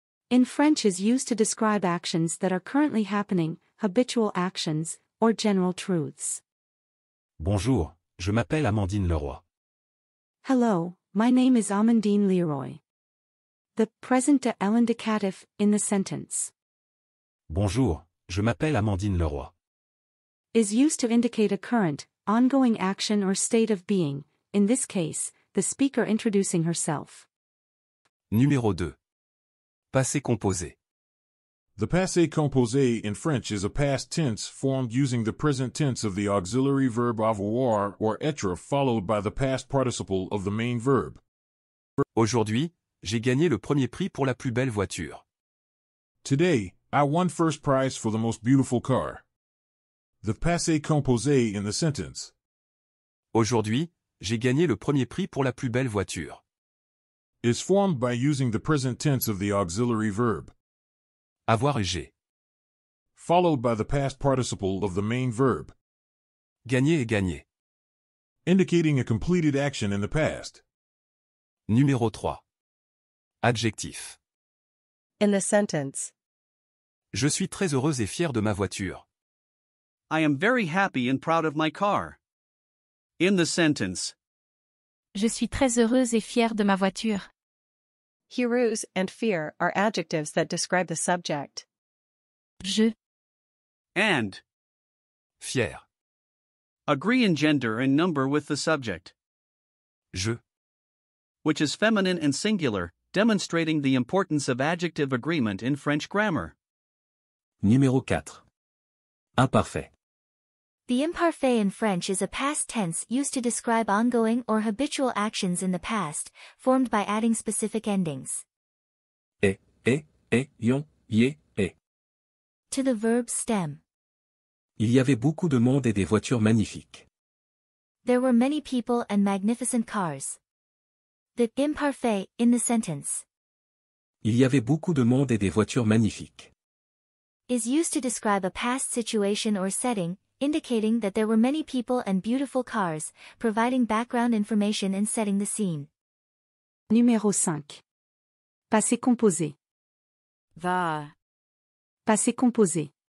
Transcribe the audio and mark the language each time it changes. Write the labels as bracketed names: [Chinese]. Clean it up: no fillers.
[English] In French is used to describe actions that are currently happening, habitual actions, or general truths. [French] Bonjour, je m'appelle Amandine Leroy. [English] Hello, my name is Amandine Leroy. The present indicative in the sentence [French] Bonjour, je m'appelle Amandine Leroy. [English] is used to indicate a current, ongoing action or state of being, in this case, the speaker introducing herself. [French] Numéro 2. Passé composé. [English] The passé composé in French is a past tense formed using the present tense of the auxiliary verb avoir or être followed by the past participle of the main verb. [French] Aujourd'hui, j'ai gagné le premier prix pour la plus belle voiture. [English] Today, I won first prize for the most beautiful car. The passé composé in the sentence [French] Aujourd'hui, j'ai gagné le premier prix pour la plus belle voiture. [English] is formed by using the present tense of the auxiliary verb, [French] Avoir et j'ai. [English] followed by the past participle of the main verb, [French] Gagner et gagner. [English] indicating a completed action in the past. [French] Numéro 3. Adjectif. [English] In the sentence, [French] Je suis très heureuse et fière de ma voiture. [English] I am very happy and proud of my car. In the sentence, [French] Je suis très heureuse et fière de ma voiture. [English] heroes and fear are adjectives that describe the subject. [French] Je. [English] and [French] Fier. [English] agree in gender and number with the subject, [French] Je. [English] which is feminine and singular, demonstrating the importance of adjective agreement in French grammar. [French] Numéro 4. Imparfait. [English] The imparfait in French is a past tense used to describe ongoing or habitual actions in the past, formed by adding specific endings Ion, yé, et. to the verb stem. [French] Il y avait beaucoup de monde et des voitures magnifiques. [English] There were many people and magnificent cars. The imparfait in the sentence [French] Il y avait beaucoup de monde et des voitures magnifiques. [English] is used to describe a past situation or setting, indicating that there were many people and beautiful cars, providing background information and setting the scene. [French] Numéro 5. Passé composé. [English] The [French] Passé composé.